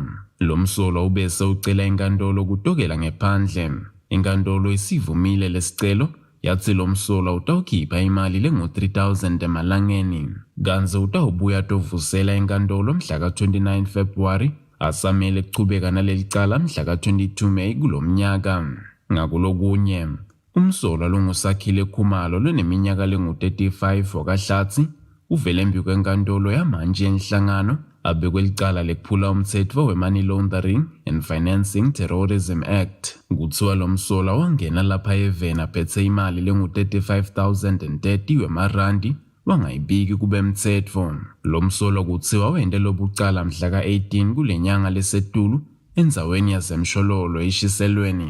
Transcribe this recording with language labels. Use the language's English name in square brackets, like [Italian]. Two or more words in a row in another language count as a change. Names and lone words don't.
[Swati] Lomsolwa ubese ucela inkantolo kutokela ngephandle. Inkantolo isivumile lesicelo yathi lomsolwa utawukhipha imali lengu-3,000 emalangeni. Kanti utawubuya tovusela inkantolo mhla ka-29 February asamele kuchubeka nalelicala mhla ka-22 May kulomnyaka. Ngakulokunye umsolwa longuSakhile Khumalo loneminyaka lengu-35 wakahlatsi uvele embi kwenkantolo yamanje enhlangano abekwelicala lekuphula umthetho we-money laundering and Financing Terrorism Act. Kuthiwa lomsolwa wangena lapha eveni aphethe imali lengu-35,030 wemarandi wangayibiki kube mthetho. Lomsolwa kuthiwa wente lobucala mhla ka-18 kule nyanga lesetulu endzaweni yasemshololo eshiselweni.